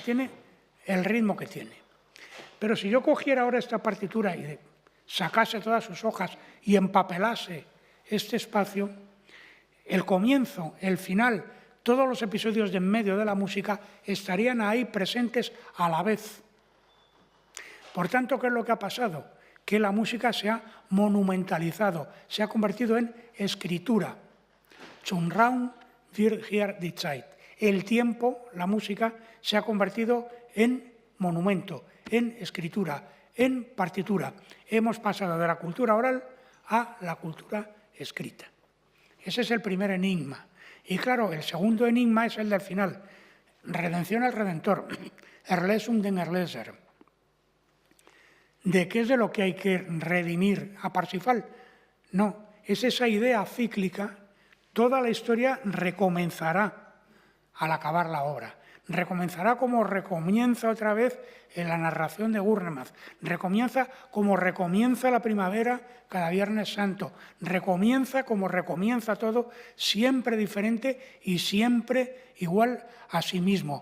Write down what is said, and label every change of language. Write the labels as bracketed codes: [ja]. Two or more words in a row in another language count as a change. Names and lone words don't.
[es] Tiene el ritmo que tiene. Pero si yo cogiera ahora esta partitura y sacase todas sus hojas y empapelase este espacio, el comienzo, el final, todos los episodios de en medio de la música estarían ahí presentes a la vez. Por tanto, ¿qué es lo que ha pasado? Que la música se ha monumentalizado, se ha convertido en escritura. [de] Zum Raum wird hier die Zeit. [es] El tiempo, la música, se ha convertido en monumento, en escritura, en partitura. Hemos pasado de la cultura oral a la cultura escrita. Ese es el primer enigma. Y claro, el segundo enigma es el del final. Redención al Redentor. [de] Erlösung den Erlöser. [es] ¿De qué es de lo que hay que redimir a Parsifal? No, es esa idea cíclica. Toda la historia recomenzará al acabar la obra. recomenzará como recomienza otra vez en la narración de Gurnemann, recomienza como recomienza la primavera cada Viernes Santo, recomienza como recomienza todo, siempre diferente y siempre igual a sí mismo.